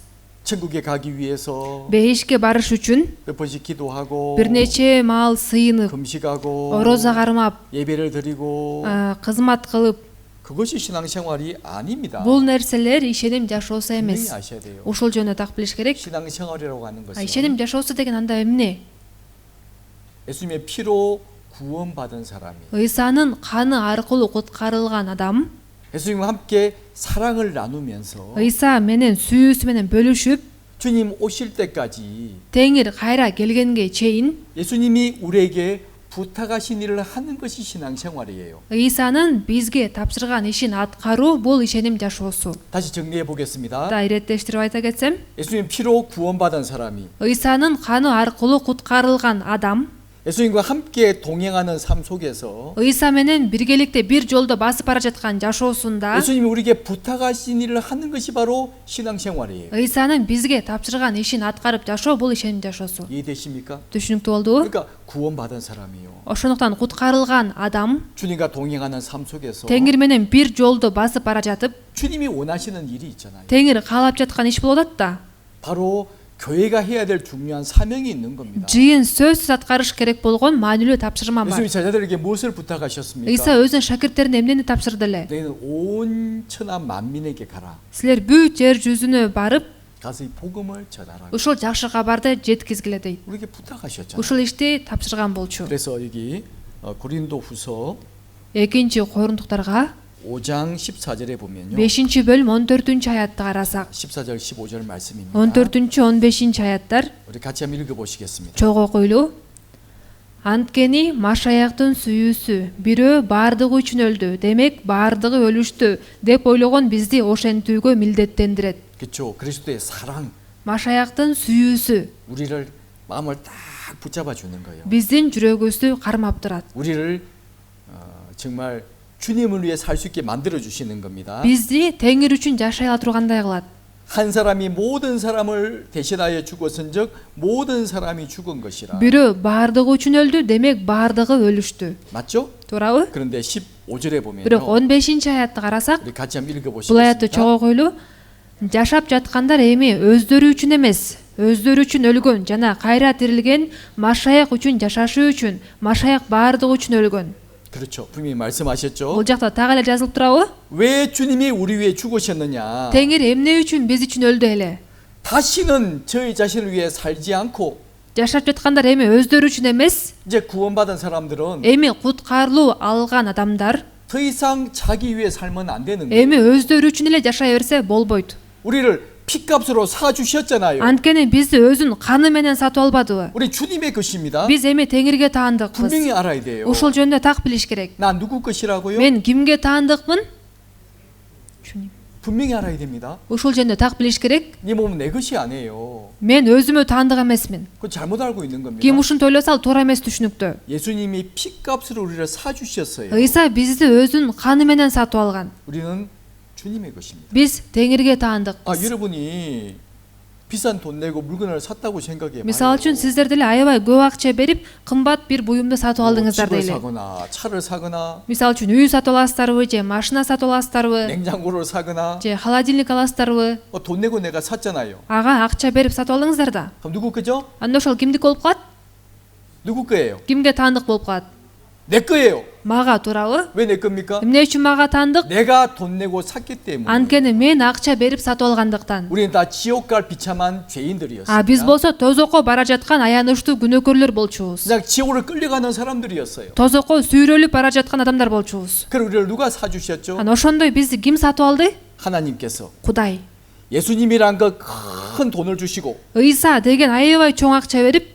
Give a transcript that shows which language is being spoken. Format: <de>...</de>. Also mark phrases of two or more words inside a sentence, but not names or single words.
<ko>천국에 가기 위해서</ko> <ky>Бейишке барыш үчүн</ky> <ko>몇 번씩 기도하고</ko> <ky>бир нече маал сыйынып,</ky> <ko>금식하고</ko> <ky>орозо кармап,</ky> <ko>예배를 드리고</ko> <ky>кызмат кылып,</ky> <ko>그것이 신앙생활이 아닙니다.</ko> <ky>бул нерселер ишеним жашоосу</ky> <ko>분명히</ko> <ky>эмес.</ky> <ko>아셔야 돼요.</ko> <ky>Ошол жөнүндө так билиш керек.</ky> <ko>신앙생활이라고 하는 것은</ko> <ky>ишеним жашоосу деген анда эмне?</ky> <ko>예수님의 피로 구원받은 사람이</ko> <ky>Ыйсанын каны аркылуу куткарылган адам,</ky> <ko>예수님과 함께 사랑을 나누면서</ko> <ky>Ыйса менен сүйүүсү менен бөлүшүп,</ky> <ko>주님 오실 때까지</ko> <ky>Теңир кайра келгенге чейин</ky> <ko>예수님이 우리에게 부탁하신 일을 하는 것이 신앙생활이에요.</ko> <ky>Ыйсанын бизге тапшырган ишин аткаруу бул ишеним жашоосу.</ky> <ko>다시 정리해 보겠습니다.</ko> <ky>Да иреттештирип айта кетсем,</ky> <ko>예수님 피로 구원받은 사람이</ko> <ky>Ыйсанын каны аркылуу куткарылган адам</ky> <ko>예수님과 함께 동행하는 삶 속에서</ko> <ky>Ыйса менен биргеликте бир жолдо басып бара жаткан жашоосунда</ky> <ko>예수님이 우리에게 부탁하신 일을 하는 것이 바로 신앙생활이에요.</ko> <ky>Ыйсанын бизге тапшырган ишин аткарып жашоо бул ишеним жашоосу.</ky> <ko>이해되십니까?</ko> <ky>Түшүнүктүү болдубу?</ky> <ko>그러니까 구원받은 사람이요.</ko> <ky>Ошондуктан куткарылган адам</ky> <ko>주님과 동행하는 삶 속에서</ko> <ky>Теңир менен бир жолдо басып бара жатып,</ky> <ko>주님이 원하시는 일이 있잖아요.</ko> <ky>Теңир каалап жаткан иш болуп атат да.</ky> <ko>바로 교회가 해야 될 중요한 사명이 있는 겁니다.</ko> <ky>Жыйын сөзсүз аткарыш керек болгон маанилүү тапшырма бар.</ky> <ko>예수님이 제자들에게 무엇을 부탁하셨습니까?</ko> <ky>Ыйса өзүнүн шакирттерине эмнени тапшырды эле?</ky> <ko>너희는 온 천하 만민에게 가라.</ko> <ky>Силер бүт жер жүзүнө барып,</ky> <ko>가서 이 복음을 전하라.</ko> <ky>ушул жакшы кабарды жеткизгиле дейт.</ky> <ko>우리에게 부탁하셨잖아요.</ko> <ky>Ушул ишти тапшырган болчу.</ky> <ko>그래서 여기 고린도후서</ko> <ky>2 Корундуктарга</ky> <ko>5장 14절에 보면요.</ko> <ky>5-бөлүм 14 аятты карасак,</ky> <ko>14절 15절 말씀입니다.</ko> <ky>14-15 аяттар</ky> <ko>우리 같이 한번 읽어 보시겠습니다.</ko> <ky>чогуу окуйлуу. Анткени Машаяктын сүйүүсү бирөө баардыгы үчүн өлдү, демек баардыгы өлүштү деп ойлогон бизди ошентүүгө милдеттендирет.</ky> <ko>그렇죠. 그리스도의 사랑</ko> <ky>Машаяктын сүйүүсү</ky> <ko>우리를 마음을 딱 붙잡아 주는 거예요.</ko> <ky>биздин жүрөгүбүздү кармап турат.</ky> <ko>우리를 정말 주님을 위해 살 수 있게 만들어 주시는 겁니다.</ko> <ky>Бизди Теңир үчүн жашай ала тургандай кылат.</ky> <ko>한 사람이 모든 사람을 대신하여 죽었은즉 모든 사람이 죽은 것이라.</ko> <ky>Бирөө баардыгы үчүн өлдү, демек баардыгы өлүштү.</ky> <ko>맞죠?</ko> <ky>Туурабы?</ky> <ko>그런데 15절에 보면요.</ko> <ky>Бирок 15 аятты карасак,</ky> <ko>우리 같이 한번 읽어</ko> <ky>бул аятты</ky> <ko>보시겠습니다.</ko> <ky>чогуу окуйлуу. Жашап жаткандар эми өздөрү үчүн эмес, өздөрү үчүн өлгөн жана кайра тирилген Машаяк үчүн жашашы үчүн, Машаяк баардыгы үчүн өлгөн.</ky> <ko>그렇죠. 분명히 말씀하셨죠.</ko> <ky>Бул жакта так эле жазылып турабы?</ky> <ko>왜 주님이 우리 위해 죽으셨느냐?</ko> <ky>Теңир эмне үчүн биз үчүн өлдү эле?</ky> <ko>다시는 저희 자신을 위해 살지 않고</ko> <ky>Жашап жаткандар эми өздөрү үчүн эмес,</ky> <ko>이제 구원받은 사람들은</ko> <ky>эми куткарылуу алган адамдар</ky> <ko>더 이상 자기 위해 살면 안 되는 거예요.</ko> <ky>эми өздөрү үчүн эле жашай берсе болбойт.</ky> <ko>우리를 피값으로 사 주셨잖아요.</ko> <ky>Анткени бизди өзүнүн каны менен сатып албадыбы?</ky> <ko>우리 주님의 것입니다.</ko> <ky>Биз эми Теңирге таандыкпыз.</ky> <ko>분명히 알아야 돼요.</ko> <ky>Ошол жөнүндө так билиш керек.</ky> <ko>나 누구 것이라고요?</ko> <ky>Мен кимге таандыкмын?</ky> <ko>분명히 알아야 됩니다.</ko> <ky>Ошол жөнүндө так билиш керек.</ky> <ko>네 몸은 내 것이 아니에요.</ko> <ky>Мен өзүмө таандык эмесмин.</ky> <ko>그건 잘못 알고 있는 겁니다.</ko> <ky>Ким ушинтип ойлосо ал туура эмес түшүнүктө.</ky> <ko>예수님이 피값으로 우리를 사 주셨어요.</ko> <ky>Ыйса бизди өзүнүн каны менен сатып алган.</ky> <ko>우리는 주님의 것입니다.</ko> <ky>Биз Теңирге</ky> <ko>아,</ko> <ky>таандыкпыз.</ky> <ko>여러분이 비싼 돈 내고 물건을 샀다고 생각해</ko> <ky>Мисалы</ky> <ko>봐요.</ko> <ky>үчүн сиздер деле аябай көп акча берип, кымбат бир буюмду сатып алдыңыздар</ky> <ko>집을</ko> <ky>дейли.</ky> <ko>사거나 차를 사거나</ko> <ky>Мисалы үчүн үй сатып аласыздарбы, же машина сатып аласыздарбы,</ky> <ko>냉장고를 사거나</ko> <ky>же холодильник аласыздарбы?</ky> <ko>돈 내고 내가 샀잖아요.</ko> <ky>Ага акча берип сатып алдыңыздар да.</ky> <ko>그럼 누구 거죠?</ko> <ky>Анда ошол кимдики болуп калат?</ky> <ko>누구 거예요?</ko> <ky>Кимге таандык болуп калат?</ky> <ko>내 거예요.</ko> <ky>Мага, туурабы?</ky> <ko>왜 내 겁니까?</ko> <ky>Эмне үчүн мага таандык?</ky> <ko>내가 돈 내고 샀기 때문에.</ko> <ky>Анткени мен акча берип сатып алгандыктан.</ky> <ko>우리는 다 지옥 갈 비참한</ko> <ky>А</ky> <ko>죄인들이었습니다.</ko> <ky>биз болсо тозокко бара жаткан аянычтуу күнөөкөрлөр болчубуз.</ky> <ko>그냥 지옥으로 끌려가는 사람들이었어요.</ko> <ky>Тозокко сүйрөлүп бара жаткан адамдар болчубуз.</ky> <ko>그럼 우리를 누가 사주셨죠?</ko> <ky>Ана ошондой бизди ким сатып алды?</ky> <ko>하나님께서</ko> <ky>Кудай.</ky> <ko>예수님이란 그 큰 돈을 주시고</ko> <ky>의사 деген аябай чоң акча берип</ky>